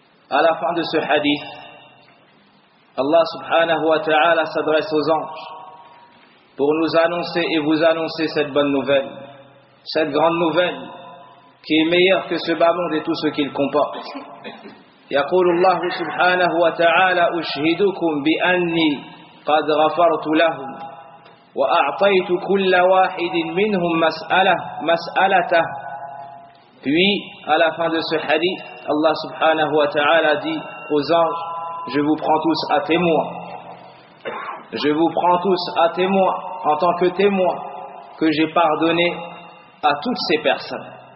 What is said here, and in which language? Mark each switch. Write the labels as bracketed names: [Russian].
[French] À la fin de ce hadith, Allah subhanahu wa ta'ala s'adresse aux anges pour nous annoncer et vous annoncer cette bonne nouvelle, cette grande nouvelle qui est meilleure que ce bas monde et tout ce qu'il comporte. [Arabic] يقول الله سبحانه وتعالى أشهدكم بأني قد غفرت لهم وأعطيت كل واحد منهم مسألته. [French] Puis, à la fin de ce hadith, Allah subhanahu wa ta'ala dit aux anges, je vous prends tous à témoin. Je vous prends tous à témoin, en tant que témoin, que j'ai pardonné à toutes ces personnes.